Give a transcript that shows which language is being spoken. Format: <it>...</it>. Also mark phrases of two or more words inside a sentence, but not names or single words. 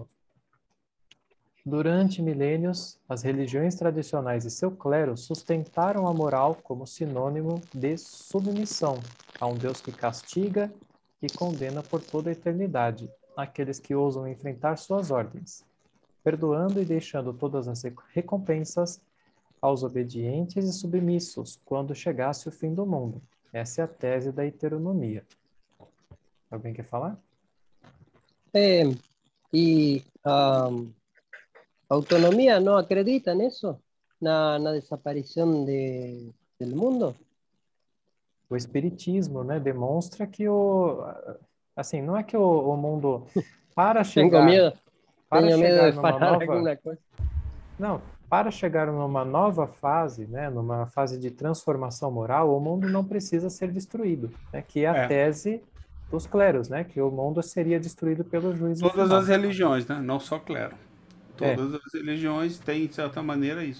<pt>Durante milênios, as religiões tradicionais e seu clero sustentaram a moral como sinônimo de submissão a um Deus que castiga e condena por toda a eternidade aqueles que ousam enfrentar suas ordens, perdoando e deixando todas as recompensas aos obedientes e submissos quando chegasse o fim do mundo. Essa é a tese da heteronomia. Alguém quer falar?</pt> <es>Y autonomía no acredita en eso, na desaparición del mundo.</es> <pt>O espiritismo, né, demonstra que assim, não é que o mundo para chegar</pt> <es>Tengo miedo de</es> <pt>numa falar nova</pt> <es>alguna cosa.</es> <pt>Não, para chegar numa nova fase, né, numa fase de transformação moral, o mundo não precisa ser destruído, né, que é a tese dos cleros, né, que o mundo seria destruído pelo juízo Todas final. as religiões, né? Não só clero. Todas as religiões têm, de certa maneira, isso.</pt>